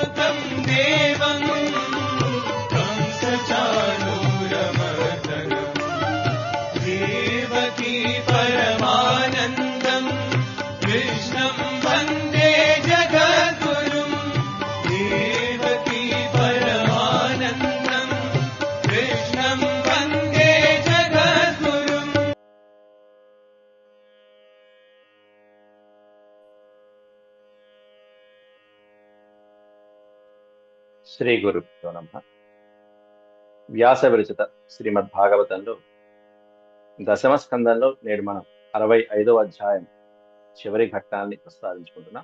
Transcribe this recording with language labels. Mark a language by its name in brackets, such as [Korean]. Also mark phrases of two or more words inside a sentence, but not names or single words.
[Sanskrit] वरं देवं कंसचाणूरमर्दनम् देवकी परमानन्दं कृष्णं वन्दे जगद्गुरुं देवकी परमानन्दं कृष्णं वन्दे जगद्गुरुम्. శ్రీ గురుభ్యో నమః. [Telugu] వ్యాస విరచిత శ్రీమద్భాగవతంలో దశమ స్కందంలో నేడు మనం 65వ అధ్యాయం చివరి ఘట్టాన్ని ప్రస్తావించుకుంటున్నాం.